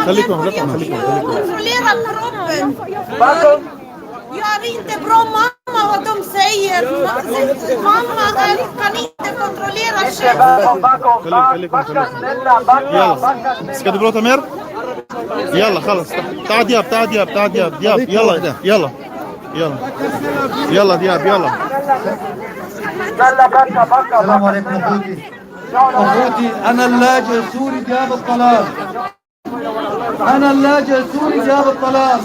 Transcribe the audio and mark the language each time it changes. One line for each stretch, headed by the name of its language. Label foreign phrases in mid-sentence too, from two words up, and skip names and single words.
Arabic: خليكم
Swedish: Kontrollera proven. Gör inte bra mamma vad de säger. Mamma kan inte kontrollera själv. يلا ska du prata mer?
Arabic: يلا خلص تعال دياب تعال دياب تعال دياب دياب يلا يلا يلا يلا دياب يلا. السلام عليكم اخوتي انا اللاجئ السوري دياب الطلال. انا اللاجئ السوري دياب الطلال.